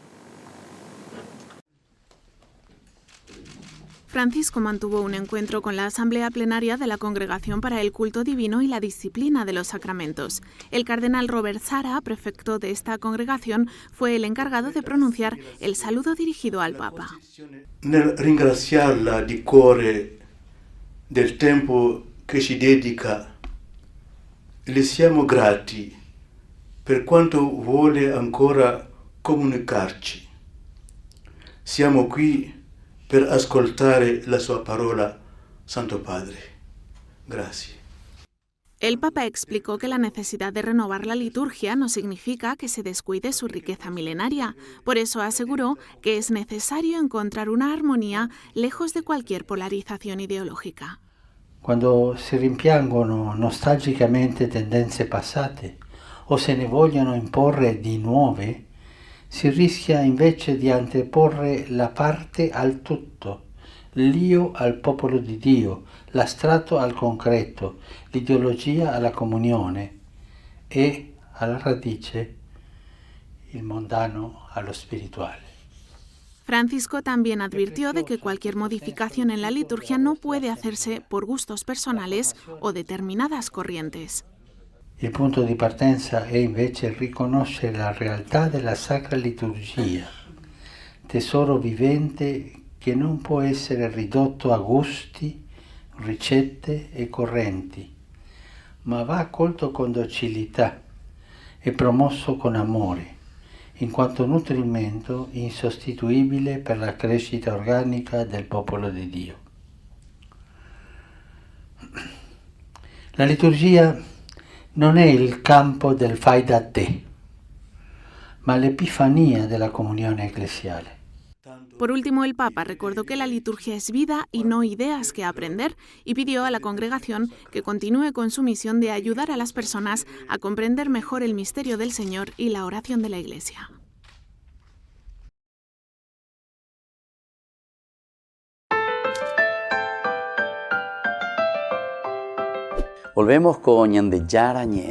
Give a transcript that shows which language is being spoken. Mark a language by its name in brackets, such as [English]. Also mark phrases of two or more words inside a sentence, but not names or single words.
[Spanish] Francisco mantuvo un encuentro con la Asamblea Plenaria de la Congregación para el Culto Divino y la Disciplina de los Sacramentos. El cardenal Robert Sarah, prefecto de esta congregación, fue el encargado de pronunciar el saludo dirigido al Papa. [Italian] Nel ringraziarla di cuore del tempo che ci dedica, le siamo grati per quanto vuole ancora comunicarci. Siamo qui per ascoltare la sua parola, Santo Padre. [Spanish] Gracias. El Papa explicó que la necesidad de renovar la liturgia no significa que se descuide su riqueza milenaria. Por eso aseguró que es necesario encontrar una armonía lejos de cualquier polarización ideológica. [Italian] Quando si rimpiangono nostalgicamente tendenze passate o se ne vogliono imporre di nuove, si rischia invece di anteporre la parte al tutto, l'io al popolo di Dio, l'astrato al concreto, l'ideologia alla comunione e, alla radice, il mondano allo spirituale. [Spanish] Francisco también advirtió de que cualquier modificación en la liturgia no puede hacerse por gustos personales o determinadas corrientes. [Italian] Il punto di partenza è invece riconoscere la realtà della Sacra Liturgia, tesoro vivente che non può essere ridotto a gusti, ricette e correnti, ma va accolto con docilità e promosso con amore, in quanto nutrimento insostituibile per la crescita organica del popolo di Dio. La liturgia non è il campo del fai da te, ma l'epifania della comunione eclesiale. [Spanish] Por último, el Papa recordó que la liturgia es vida y no ideas que aprender y pidió a la congregación que continúe con su misión de ayudar a las personas a comprender mejor el misterio del Señor y la oración de la Iglesia. Volvemos con Ñande Yarañe.